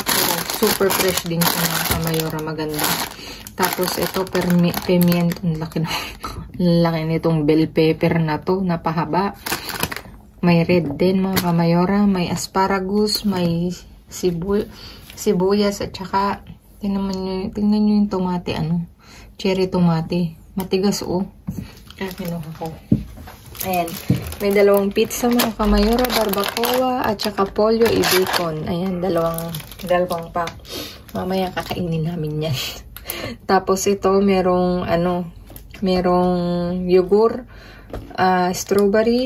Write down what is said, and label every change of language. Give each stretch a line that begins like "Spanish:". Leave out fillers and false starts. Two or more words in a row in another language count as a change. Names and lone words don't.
Filipino: Super fresh din sa mga kamayora, maganda. Tapos ito pimiento, laki nitong
English: bell pepper
Filipino: na to, napahaba. May red din mga kamayora, may asparagus, may sibuyas at saka tingnan nyo yung tomate, cherry tomate. Matigas kaya kinuha ko. Ayan, may 2 pizza mga kamayora, barbacoa at saka pollo bacon. Ayan, dalawang pack. Mamaya kakainin namin yan. Tapos ito, merong yogurt, strawberry.